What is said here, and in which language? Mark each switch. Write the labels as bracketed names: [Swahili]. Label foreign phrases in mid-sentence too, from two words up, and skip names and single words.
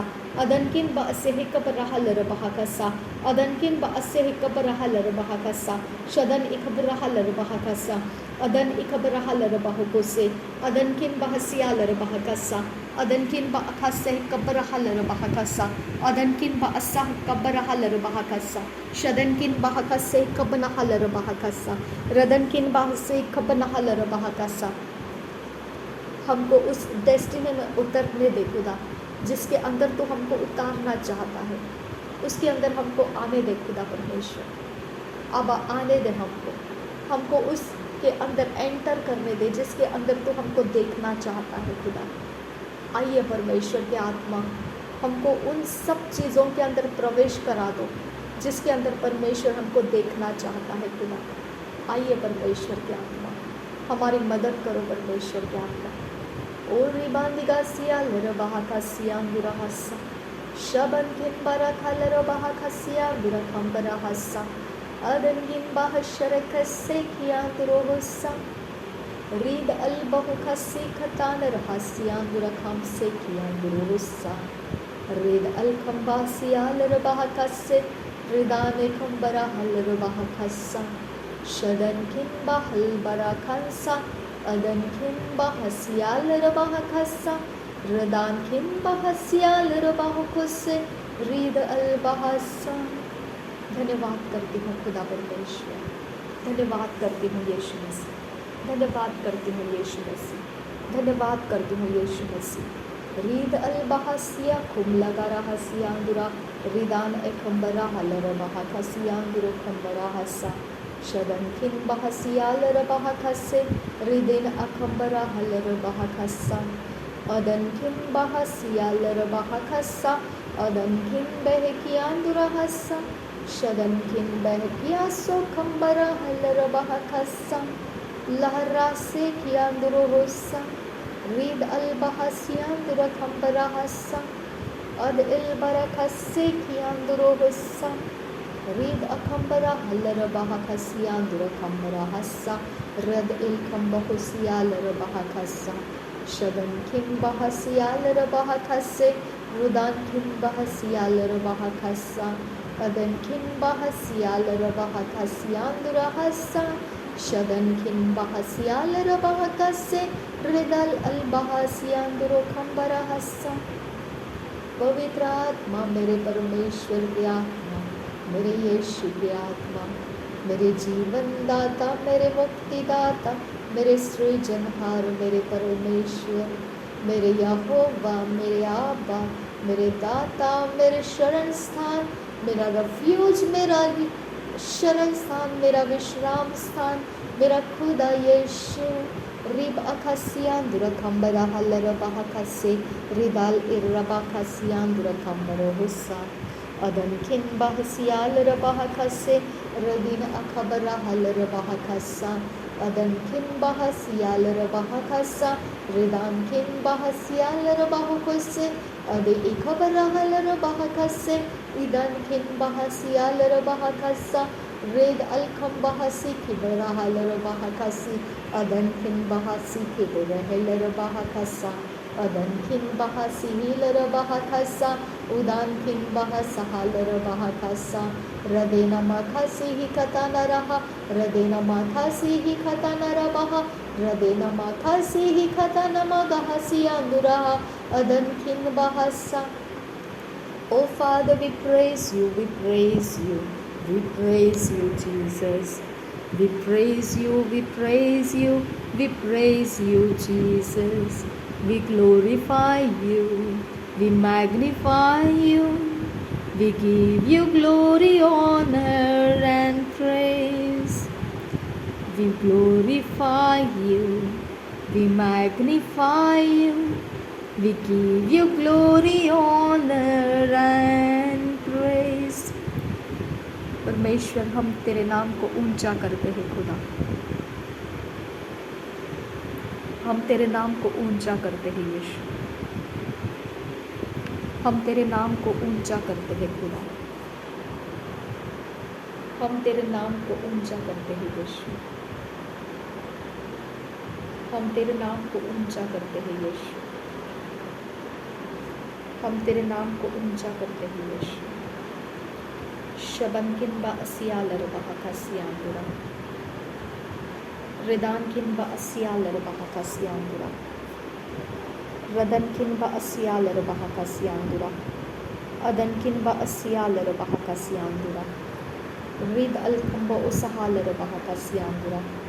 [Hindi] अदनकिन बअसे कबरहल रबाहकसा, अदनकिन बअसे कबरहल रबाहकसा, शदन इकबरहल रबाहकसा, अदन इकबरहल रबाहुकोसे, अदनकिन बहसियाल रबाहकसा, अदनकिन बअखसे कबरहल रबाहकसा, अदनकिन बअसा कबरहल रबाहकसा, शदनकिन बहकसे कबनहल रबाहकसा, रदनकिन बहसे कबनहल रबाहकसा। हमको उस डेस्टिनी में उतरने दे खुदा, जिसके अंदर तो हमको उतारना चाहता है, उसके अंदर हमको आने दे खुदा परमेश्वर। अब आने दे हमको उसके अंदर एंटर करने दे, जिसके अंदर तो हमको देखना चाहता है खुदा। आइए परमेश्वर की आत्मा, हमको उन सब चीज़ों के अंदर प्रवेश करा दो जिसके अंदर परमेश्वर हमको देखना चाहता है खुदा। आइए परमेश्वर की आत्मा, हमारी मदद करो परमेश्वर की आत्मा। ओ रिबांदिगा सिया लरबाहा का सिया बुराहसा, शबन किन बरा खलरबाहा का सिया बुरखम बराहसा, अदन किन बाहशर कसे किया दुरोहसा, रीद अल बहु खसी खतान रहसिया बुरखम से किया दुरोहसा, रीद अल खंबा सिया लरबाहा कसे, रिदाने खंबरा हलरबाहा कसा, शदन किन बाहल बरा खंसा, अदन किन बहसियाल रबाह खसा, रदान किन बहसियाल रबाह खुसे, रीद अल बहसा। धन्यवाद करती हूँ खुदा परमेश्वर, धन्यवाद करती हूँ यीशु मसीह, धन्यवाद करती हूँ यीशु मसीह, धन्यवाद करती हूँ यीशु मसीह। रीद अल बहसिया खुम लगा रहसिया दुरा, रिदान एकम्बरा हल रबाह खसिया दुरो खम्बरा हसा, शदन किन बहसियाल रबाह खसे, रिदिन अकम्बरा हल रबाह खसा, अदन किन बहसियाल रबाह खसा, अदन किन बहकिया दुरहसा, शदन किन बहकिया सो खम्बरा हल रबाह खसा, लहरा से किया दुरोहसा, रीद अल बहसिया दुर खम्बरा हसा, अद इल बरखसे किया दुरोहसा, रीद अखम्बरा हल्लर बाहा खसिया दुर खम्बरा हस्सा, रद इल खम्बा हुसिया लर बाहा खस्सा, शदन किम बहसिया लर बाहा खस्से, रुदान किम बहसिया लर बाहा खस्सा, अदन किम बहसिया लर बाहा खसिया दुर हस्सा, शदन किम बहसिया लर बाहा खस्से, रिदल अल बहसिया दुर खम्बरा हस्सा। पवित्र आत्मा, मेरे परमेश्वर की आत्मा, मेरे यीशु की आत्मा, मेरे जीवन दाता, मेरे मुक्ति दाता, मेरे सृजनहार, मेरे परमेश्वर, मेरे यहोवा, मेरे आबा, मेरे दाता, मेरे शरण स्थान, मेरा रेफ्यूज, मेरा शरण स्थान, मेरा विश्राम स्थान, मेरा खुदा यीशु। रिब अखसिया दुरखम्बरा हल्लर बहकसे, रिदाल इर्रबा खसिया दुरखम्बर हुस्सा, अदन किन बहसियाल रबाह खसे, रदीन अखबरा हल रबाह खसा, अदन किन बहसियाल रबाह खसा, रिदान किन बहसियाल रबाह खुसे, अद इखबरा हल रबाह खसे, इदन किन बहसियाल रबाह खसा, रेद अलखम बहसी खिबरा हल रबाह खसी, अदन किन बहसी खिबरा हल रबाह खसा, अदन खिन बहा सिहिलर बहा खसा उदान खिन बहा सहालर बहा खसा रदे नमा खसी ही खता न रहा रदे नमा खसी ही खता न रहा रदे नमा खसी ही खता नमा गहसी अंदुरहा अदन खिन बहसा. [English] Oh Father, we praise you, we praise you, we praise you, Jesus. We praise you, we praise you, we praise you, Jesus. We glorify you, we magnify you, we give you glory, honor and praise. We glorify you, we magnify you, we give you glory, honor and praise. [Hindi] परमेश्वर, हम तेरे नाम को ऊंचा करते हैं खुदा, हम तेरे नाम को ऊंचा करते हैं यीशु, हम तेरे नाम को ऊंचा करते हैं खुदा, हम तेरे नाम को ऊंचा करते हैं यीशु, हम तेरे नाम को ऊंचा करते हैं यीशु, हम तेरे नाम को ऊंचा करते हैं यीशु. शबनकिन बा असियालर बहा कसियांदुरा रिदानकिन बा असियालर बहा कसियांदुरा रदनकिन बा असियालर बहा कसियांदुरा अदनकिन बा असियालर बहा कसियांदुरा रिद अलकंबा उसहालर बहा कसियांदुरा